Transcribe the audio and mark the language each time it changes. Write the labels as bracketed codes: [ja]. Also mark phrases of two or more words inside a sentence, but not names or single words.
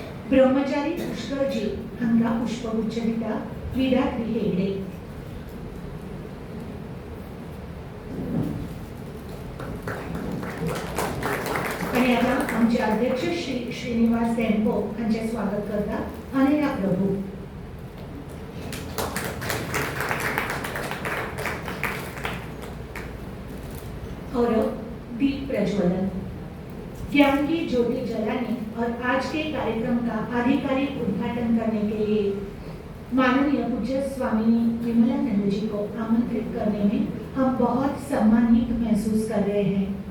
[kok] ब्रह्मचारी पुष्कळजी हांका पुष्पगुच्छ दिता विद्यार्थी हेगडे. आणि आता आमचे अध्यक्ष श्री श्रीनिवास देंपो हांचे स्वागत करता. अनया प्रभू. [hi] और दीप प्रज्वलन. ज्ञान की ज्योति जलाने और आज के कार्यक्रम का आधिकारिक उद्घाटन करने के लिए माननीय पूज्य स्वामी विमलानंद जी को आमंत्रित करने में हम बहुत सम्मानित महसूस कर रहे हैं.